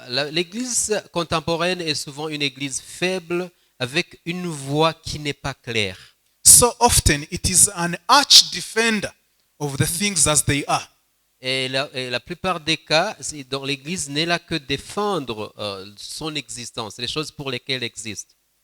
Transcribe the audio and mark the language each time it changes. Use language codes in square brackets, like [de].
[fr] L'église contemporaine est souvent une église faible avec une voix qui n'est pas claire. [en] So often, it is an arch defender of the things as they are. [fr] Et la plupart des cas, dans l'église n'est là que défendre son existence, les choses pour lesquelles elle existe.